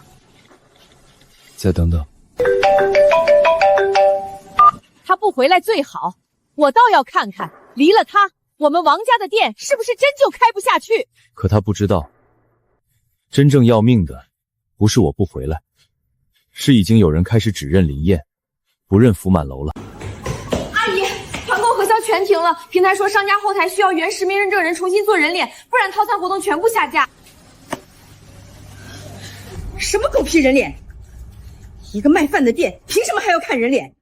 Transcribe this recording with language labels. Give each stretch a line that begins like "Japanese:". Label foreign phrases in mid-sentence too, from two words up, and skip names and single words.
Chinese: 再等等。他不回來最好，我倒要看看，離了他，我們王家的店是不是真就開不下去？可他不知道，真正要命的不是我不回來，是已經有人開始只認林燕，不認福滿樓了。阿姨，團購核銷全停了，平台說商家後台需要原實名認證人重新做人臉，不然套餐活動全部下架。什麼狗屁人臉？一個賣飯的店，憑什麼還要看人臉？